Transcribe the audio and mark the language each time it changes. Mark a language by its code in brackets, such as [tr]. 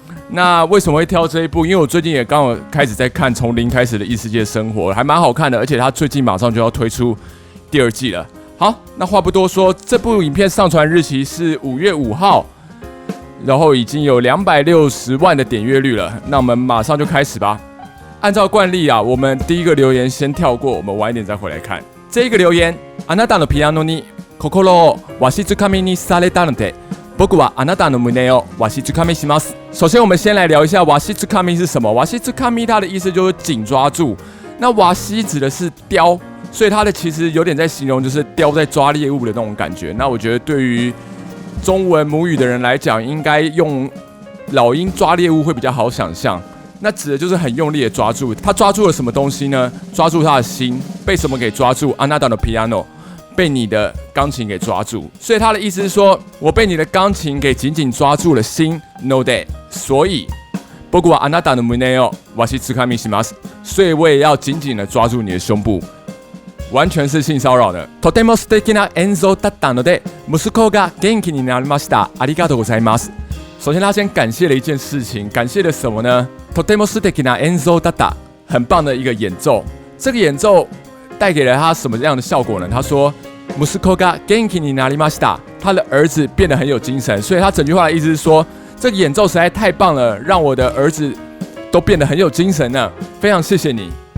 [zh] 那为什么会挑这一部？因为我最近也刚好开始在看《从零开始的异世界生活》，还蛮好看的，而且它最近马上就要推出第2季了。好，那话不多说，这部影片上传日期是5月5号，然后已经有260万的点阅率了。那我们马上就开始吧。按照惯例啊，我们第一个留言先跳过，我们晚一点再回来看。这一个留言， [ja] あなたのピアノに心をわしづかみにされたので、僕はあなたの胸をわしづかみします。 [zh] 首先，我们先来聊一下わしづかみ是什么。わしづかみ它的意思就是紧抓住，那わし指的是叼。所以它的其实有点在形容，就是叼在抓猎物的那种感觉。那我觉得对于中文母语的人来讲，应该用老鹰抓猎物会比较好想象。那指的就是很用力的抓住。他抓住了什么东西呢？抓住他的心，被什么给抓住？ [ja] あなたのピアノ， [zh] 被你的钢琴给抓住。所以他的意思是说，我被你的钢琴给紧紧抓住了心。 [ja] No day， 所以僕はあなたの胸をわしづかみします。 [zh] 所以我也要紧紧的抓住你的胸部。完全是性骚扰的。 [ja] とても素敵な演奏だったので、息子が元気になりました。ありがとうございます。 [zh] 首先，他先感谢了一件事情，感谢了什么呢？ [ja] とても素敵な演奏だった， [zh] 很棒的一个演奏。这个演奏带给了他什么样的效果呢？他说， [ja] 息子が元気になりました， [zh] 他的儿子变得很有精神。所以他整句话的意思是说，这个演奏实在太棒了，让我的儿子都变得很有精神呢。非常谢谢你。